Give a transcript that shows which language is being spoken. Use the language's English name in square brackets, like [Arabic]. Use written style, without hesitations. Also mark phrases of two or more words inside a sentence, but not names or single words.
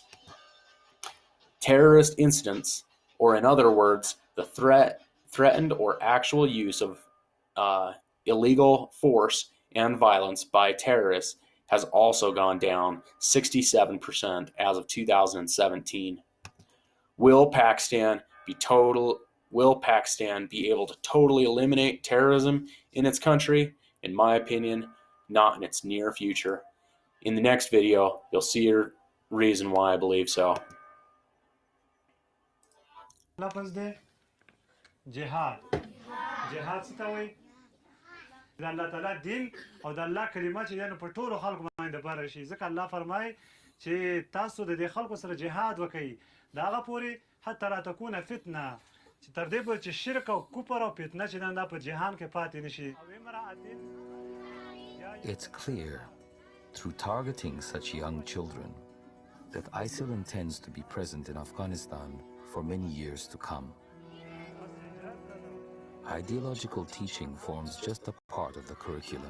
[English] Terrorist incidents, or in other words, the threatened or actual use of illegal force and violence by terrorists, has also gone down 67% as of 2017. Will Pakistan be able to totally eliminate terrorism in its country? In my opinion, not in its near future. In the next video, you'll see a reason why I believe so. [Pashto] لفظ دی جهاد څه ته وایي د الله تعالی دین او د الله کلمه چې دی نو په ټولو خلکو باندې دپاره شي ځکه الله فرمایي چې تاسو د دې خلکو سره جهاد وکئ د هغه پورې [Arabic] حتی لا تکونه فتنه [Pashto] چې تر دې پورې چې شرک او کفر او فتنه چې دا په جهان کې پاتې نشي. [English] It's clear through targeting such young children that ISIL intends to be present in Afghanistan for many years to come. Ideological teaching forms just a part of the curriculum.